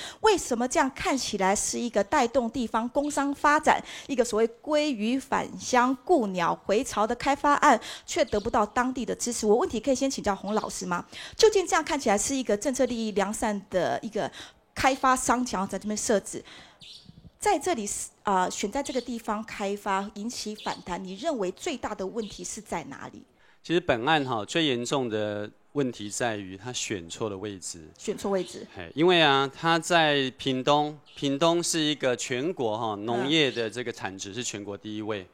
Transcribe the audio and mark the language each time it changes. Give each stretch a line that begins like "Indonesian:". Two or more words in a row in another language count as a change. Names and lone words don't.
Chinese: 為什麼這樣看起來是一個帶動地方工商發展、一個所謂鮭魚返鄉、顧鳥回巢的開發案，卻得不到當地的支持？我問題可以先請教洪老師嗎？究竟這樣看起來是一個政策利益良善的一個開發商想要在這邊設置？在这里选在这个地方开发引起反弹，你认为最大的问题是在哪里？其实本案最严重的问题在于他选错了位置。选错位置。因为他在屏东，屏东是一个全国农业的这个产值是全国第1位。